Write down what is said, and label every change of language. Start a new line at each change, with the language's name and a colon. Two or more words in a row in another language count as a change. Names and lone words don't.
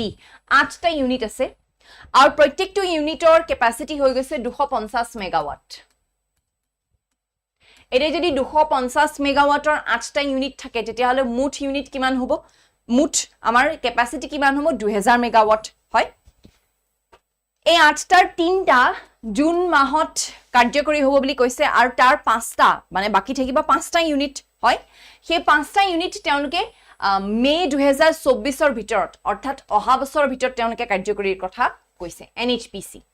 Assamese: 8টা unit ase. আমাৰ
English: protective unit
Assamese: or capacity hoi goise 250 megawatt. এৰে যদি 250 megawatt ৰ 8টা unit থাকে তেতিয়া হ'লে মুঠ unit কিমান হ'ব? Mut amar capacity kiman hobo 2000 megawatt hoy. এই 8টাৰ 3টা জুন মাহত কাৰ্যকৰী হ'ব বুলি কৈছে আৰু তাৰ 5টা মানে বাকি থাকিবা 5টা ইউনিট হয় সেই 5টা ইউনিট তেওঁলোকে মে 2024 ৰ ভিতৰত অৰ্থাৎ অহা বছৰৰ ভিতৰত তেওঁলোকে কাৰ্যকৰীৰ কথা কৈছে NHPC